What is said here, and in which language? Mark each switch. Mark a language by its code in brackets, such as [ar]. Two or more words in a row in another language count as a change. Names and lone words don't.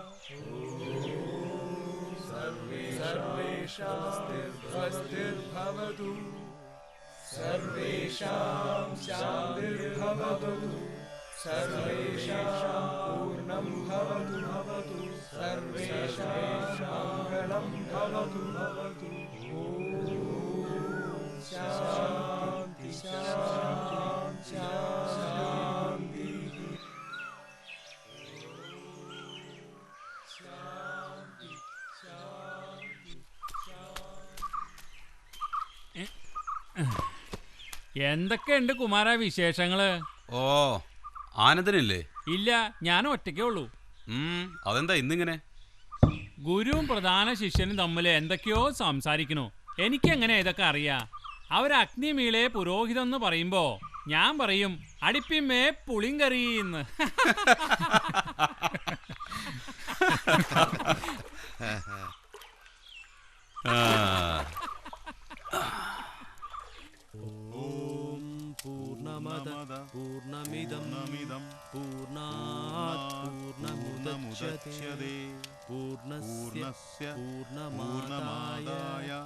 [sa] सर्वेषां स्वस्तिर्भवतु सर्वेषां शान्तिर्भवतु सर्वेषां पूर्णं भवतु सर्वेषां मङ्गलं भवतु ॐ शान्ति शान्ति शान्ति [ml] എന്തൊക്കെയുണ്ട് കുമാര വിശേഷങ്ങള്? ഓ, ആനന്ദനില്ലേ? ഇല്ല, ഞാൻ ഒറ്റയ്ക്കേ ഉള്ളൂ. അതെന്താ ഇന്നിങ്ങനെ? ഗുരുവും പ്രധാന ശിഷ്യനും തമ്മിൽ എന്തൊക്കെയോ സംസാരിക്കണു. എനിക്കെങ്ങനെ ഇതൊക്കെ അറിയാ? [sa] അവരഗ്നിമീളെ പുരോഹിതം [ml] എന്ന് പറയുമ്പോ ഞാൻ പറയും അടുപ്പിമേ പുളിങ്കറിന്ന്. [sa] पूर्णमद पूर्णमिदं पूर्णात् पूर्णमुदच्यते पूर्णस्य पूर्णमादाय